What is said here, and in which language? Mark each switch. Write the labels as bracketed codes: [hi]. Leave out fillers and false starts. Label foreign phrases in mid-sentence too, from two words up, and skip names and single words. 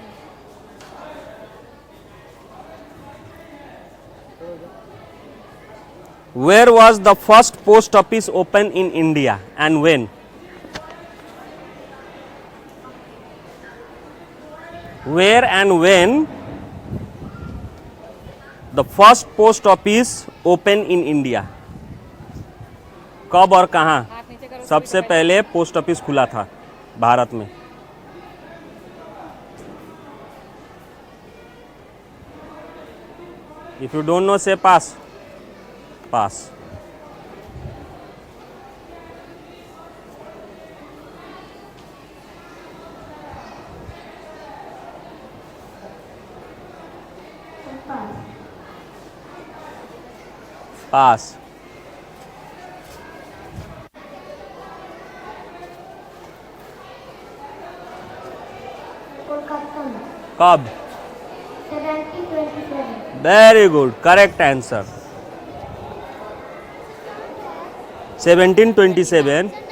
[en] Where was the first post office opened in India and when? Where and when the first post office opened in India? [hi] कब और कहाँ हाथ नीचे करो। सबसे पहले [en] post office [hi] खुला था भारत में? [en] If you don't know, say pass. Pass. Pass. [hi] कोलकाता में कब? 1727 [en] Very good, correct answer. 1727.